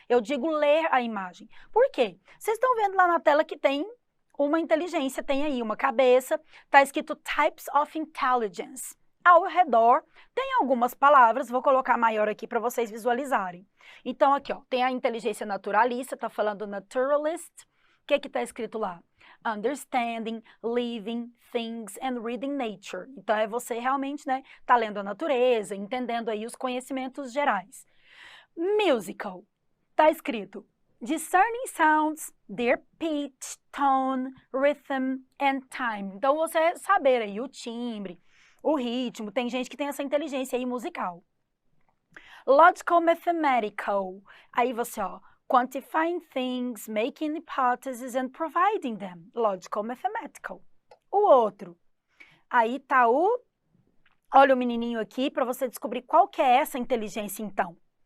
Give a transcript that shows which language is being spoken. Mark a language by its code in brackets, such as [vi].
[pt] Eu digo ler a imagem. Por quê? Vocês estão vendo lá na tela que tem uma inteligência, tem aí uma cabeça, está escrito [en] Types of Intelligence. [pt] Ao redor tem algumas palavras, vou colocar maior aqui para vocês visualizarem. Então aqui, ó, tem a inteligência naturalista, tá falando naturalist. O que que tá escrito lá? [en] Understanding, living, things and reading nature. [pt] Então é você realmente, né, tá lendo a natureza, entendendo aí os conhecimentos gerais. Musical. Tá escrito [en] discerning sounds, their pitch, tone, rhythm and time. [pt] Então você saber aí o timbre, o ritmo, tem gente que tem essa inteligência aí musical. [en] Logical mathematical, [pt] aí você, ó, [en] quantifying things, making hypotheses and providing them. Logical mathematical. [pt] O outro, aí tá olha o menininho aqui para você descobrir qual que é essa inteligência então.